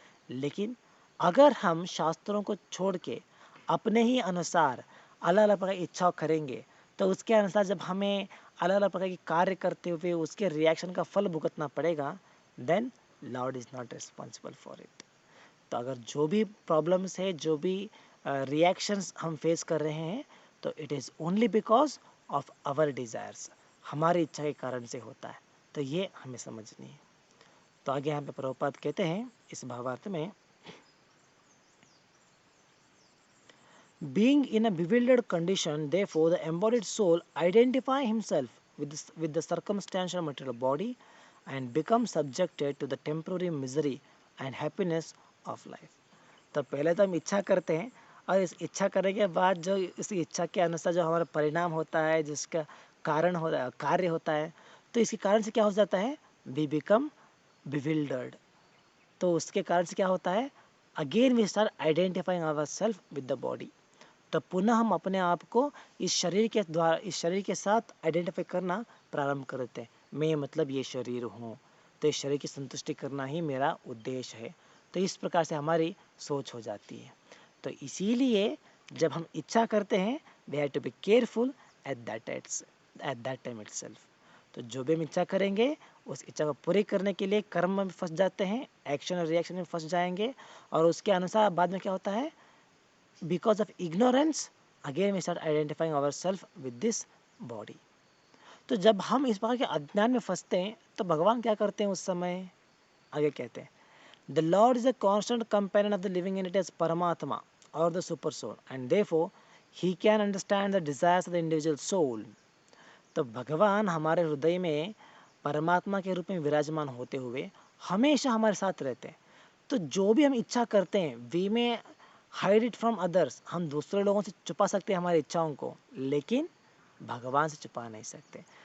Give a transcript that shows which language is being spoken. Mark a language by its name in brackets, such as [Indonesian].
[Hindi] लेकिन अगर हम शास्त्रों को छोड़ के अपने ही अनुसार अलग अलग प्रकार की इच्छा करेंगे, तो उसके अनुसार जब हमें अलग अलग प्रकार की कार्य करते हुए उसके रिएक्शन का फल भुगतना पड़ेगा, [English] Then lord is not responsible for it. [Hindi] तो अगर जो भी प्रॉब्लम्स है, जो भी रिएक्शंस हम फेस कर रहे हैं, तो [English] it is only because of our desires, [Hindi] हमारी इच्छा के कारण से होता है. तो ये हमें समझनी है. तो आगे यहाँ पे प्रभुपाद कहते हैं इस भावार्थ में, [English] being in a bewildered condition, therefore, the embodied soul identify himself with the circumstantial material body and becomes subjected to the temporary misery and happiness of life. [Hindi] तो पहले तो हम इच्छा करते हैं और इस इच्छा करने के बाद जो इस इच्छा के अनुसार जो हमारा परिणाम होता है, जिसका कारण होता है, कार्य होता है, तो इसके कारण से क्या हो जाता है, [English] We become bewildered. [Hindi] तो उसके कारण से क्या होता है, [English] Again we start identifying our self with the body. [Hindi] तो पुनः हम अपने आप को इस शरीर के साथ आइडेंटिफाई करना प्रारंभ करते हैं। मैं मतलब ये शरीर हूँ, तो इस शरीर की संतुष्टि करना ही मेरा उद्देश्य है। तो इस प्रकार से हमारी सोच हो जाती है। तो इसीलिए जब हम इच्छा करते हैं, [English] We have to be careful at that time itself. [Hindi] तो जो भी हम इच्छा करेंगे उस इच्छा को पूरी करने के लिए कर्म में फंस जाते हैं, एक्शन और रिएक्शन में फंस जाएंगे, और उसके अनुसार बाद में क्या होता है, [English] because of ignorance again we start identifying ourselves with this body। [Hindi] तो जब हम इस प्रकार के अज्ञान में फंसते हैं तो भगवान क्या करते हैं उस समय, आगे कहते हैं, [English] the Lord is a constant companion of the living entity as Paramatma or the super soul and therefore he can understand the desires of the individual soul। [Hindi] तो भगवान हमारे हृदय में परमात्मा के रूप में विराजमान होते हुए हमेशा हमारे साथ रहते हैं। तो जो भी हम इच्छा करते हैं, [English] we may hide it from others, [Hindi] हम दूसरे लोगों से छुपा सकते हैं हमारी इच्छाओं को, लेकिन भगवान से छुपा नहीं सकते।